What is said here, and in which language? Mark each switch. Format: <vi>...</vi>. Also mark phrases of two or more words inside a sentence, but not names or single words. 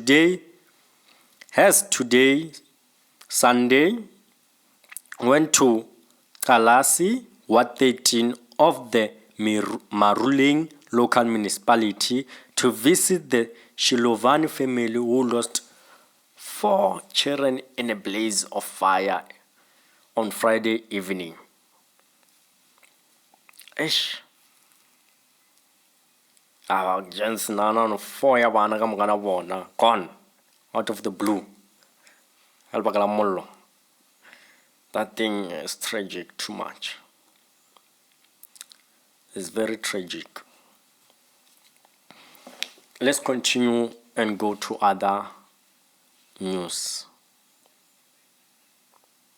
<en>today, Sunday, went to Kalasi, Ward 13 of the Maruling local municipality to visit the Shilovani family who lost 4 children in a blaze of fire on Friday evening. Gents, 4</en> <nso>ya bana ka mogana bona</nso> <en>gone out of the blue. That thing is tragic too much. It's very tragic. Let's continue and go to other news.</en>